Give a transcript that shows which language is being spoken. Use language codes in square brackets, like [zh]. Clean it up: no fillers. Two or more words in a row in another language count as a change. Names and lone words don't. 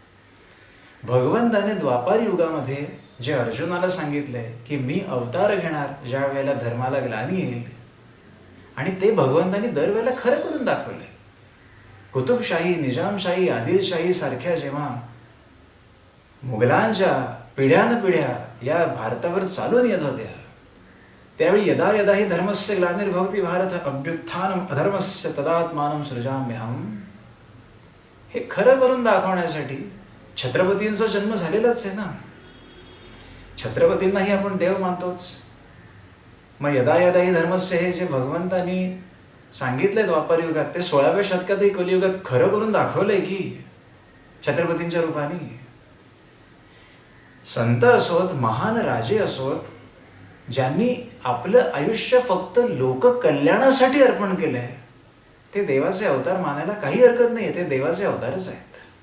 [mr] भगवंताने द्वापार युगामध्ये जे अर्जुनाला सांगितलंय की मी अवतार घेणार ज्या वेळेला धर्माला ग्लानी येईल, आणि ते भगवंतांनी दरवेळेला खरं करून दाखवलंय. कुतुबशाही, निजामशाही, आदिलशाही सारख्या जेव्हा मुघलांच्या पिढ्यानपिढ्या या भारतावर चालून येत होत्या त्यावेळी [sa] यदा यदा हि धर्मस्य ग्लानिर्भवति भारत अभ्युत्थानम अधर्मस्य तदात्मानं सृजाम्यहम, [mr] हे खरं करून दाखवण्यासाठी छत्रपतींचा जन्म झालेलाच आहे ना. छत्रपतींनाही आपण देव मानतोच. मग [sa] यदा यदा हि धर्मस्य [mr] हे जे भगवंतांनी सांगितलंय द्वापार युगात ते 16व्या शतकातही कलियुगात खरं करून दाखवलंय की छत्रपतींच्या रूपाने. संत असोत, महान राजे असोत, ज्यांनी आपलं आयुष्य फक्त लोककल्याणासाठी अर्पण केलंय, ते देवाचे अवतार मानायला काही हरकत नाही, ते देवाचे अवतारच आहेत.